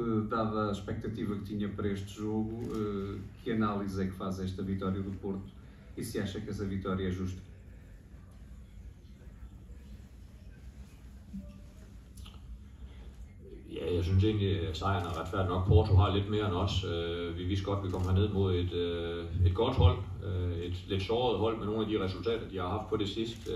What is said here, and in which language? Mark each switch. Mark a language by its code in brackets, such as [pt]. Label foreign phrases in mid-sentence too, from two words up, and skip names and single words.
[pt] dada a expectativa que tinha para este jogo, que análise é que faz esta vitória do Porto e se acha que essa vitória é justa? [da] Ja, jeg synes egentlig, at sejren er retfærdig nok. Porto har lidt mere end os. Vi vidste godt, at vi kom herned mod et godt hold. Et lidt såret hold med nogle af de resultater, de har haft på det sidste.